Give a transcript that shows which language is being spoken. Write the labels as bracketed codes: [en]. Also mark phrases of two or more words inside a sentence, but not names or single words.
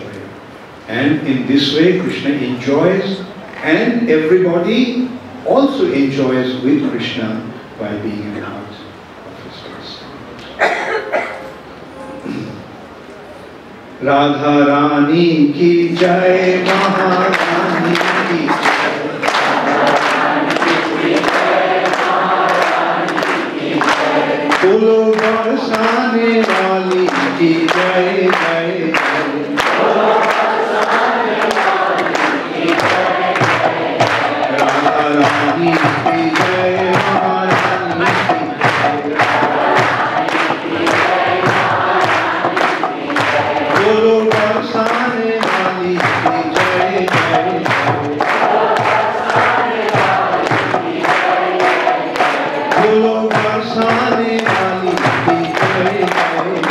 [en] And in this way Krishna enjoys, and everybody also enjoys with Krishna by being a part of his pastimes. [hi] राधा रानी की जय, महारानी की जय, पोलो बरसाने वाली की जय, जय, जय. राधा रानी की जय, महारानी की जय, पोलो बरसाने वाली की जय, जय, पोलो बरसाने वाली की जय, जय,